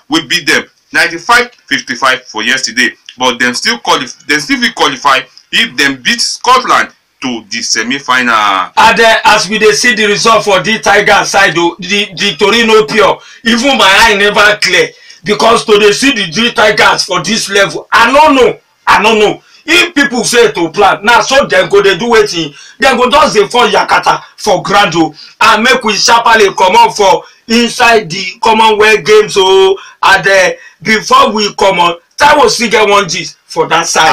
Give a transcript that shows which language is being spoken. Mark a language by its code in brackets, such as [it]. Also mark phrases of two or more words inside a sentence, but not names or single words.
[pcm] We beat them 95-55 for yesterday, but them still qualify if them beat Scotland to the semi-final. And as we see the result for the Tiger side, the Torino pure, even my eye never clear because to dey see the three tigers for this level I no know if people fail to plan na so dem go dey do wetin dem go just dey fall yakata for ground o and make we sharparly comot for inside the Commonwealth Games o and before we comot Taiwo still get one gist for that side.